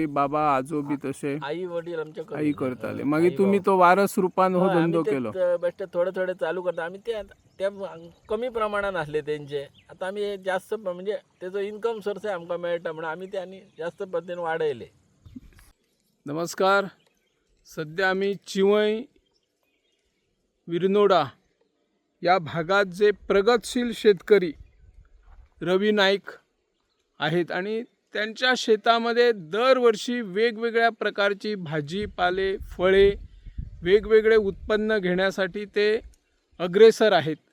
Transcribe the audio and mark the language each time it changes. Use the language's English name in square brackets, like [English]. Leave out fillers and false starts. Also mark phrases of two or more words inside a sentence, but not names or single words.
[Konkani] बाबा आजोबी तशे? आई वडील आमचे आई करताले, मागीर तुम्ही तो वारस रूपान हो धंदो केलो? बेश्टे थोडे थोडे चालू करता आमी. ते कमी प्रमाणान आसले तेंचे. आता आमी जास्त म्हणजे तेजो [English] income sourcey [Konkani] आमकां मेळटा म्हणून आमी ते आनी जास्त पद्दतीन वाडयले. [Marathi] नमस्कार. सध्या आम्ही चिवय विरनोडा या भागात जे प्रगतशील शेतकरी रवी नाईक आहेत आणि त्यांच्या शेतामध्ये दरवर्षी वेगवेगळ्या प्रकारची भाजीपाले, फळे, वेगवेगळे उत्पन्न घेण्यासाठी ते अग्रेसर आहेत.